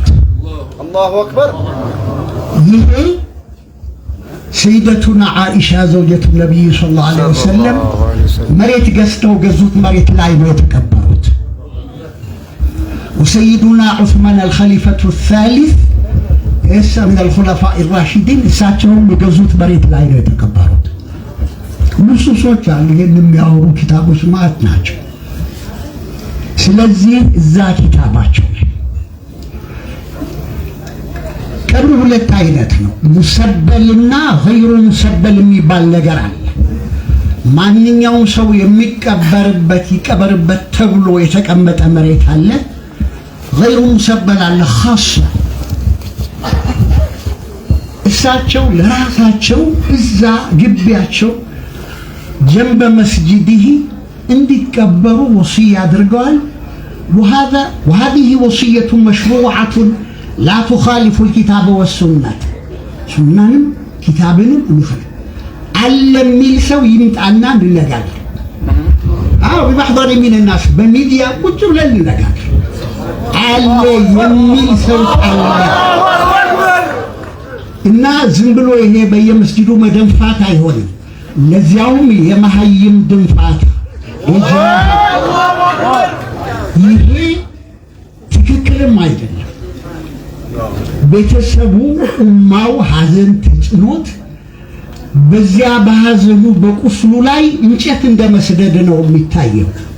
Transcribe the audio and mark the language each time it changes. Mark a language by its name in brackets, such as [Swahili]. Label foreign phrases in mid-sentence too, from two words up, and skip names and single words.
[Arabic] الله أكبر። [Amharic] ይሄ [Arabic] سيدتنا عائشة زوجة النبي صلى الله عليه وسلم [Amharic] መሬት ገዝተው ገዙት መሬት ላይ ነው የተቀበሩት። [Arabic] وسيدنا عثمان الخليفة الثالث [Amharic] እሳ [Arabic] من الخلفاء الراشدين [Amharic] እሳቸውም የገዙት መሬት ላይ ነው የተቀበሩት። ንሱሶች አሉ ይሄን የሚያወሩ ኪታቦች ማለት ናቸው። ስለዚህ እዛ ኪታባቸው ቀብር ሁለት አይነት ነው፣ [Arabic] مسبل غير مسبل [Amharic] የሚባል ነገር አለ። ማንኛውም ሰው የሚቀበርበት ይቀበርበት ተብሎ የተቀመጠ መሬት አለ። [Arabic] غير مسبل [Amharic] አለ ኻስ። እሳቸው ለራሳቸው እዛ ግቢያቸው ጀንበ መስጂድህ እንዲቀበሩ ወሲያ አድርገዋል። [Arabic] وهذه وصية مشروعة لا تخالف الكتاب والسنة. [Amharic] ሱናንም ኪታብንም እንፈልግ አለ የሚል ሰው ይምጣና እንነጋገር። [Arabic] بمحضر من الناس [Amharic] በሚዲያ ቁጭ ብለን እንነጋገር። አለ የሚል ሰው አለ እና ዝም ብሎ ይሄ በየመስጂዱ መደንፋት አይሆንም። ለዚያውም የመሀይም ድንፋት ይሄ ትክክልም አይደለም። ቤተሰቡ ኡማው ሐዘን ተጭኖት በዚያ በሐዘኑ በቁስሉ ላይ እንጨት እንደመስደድ ነው የሚታየው።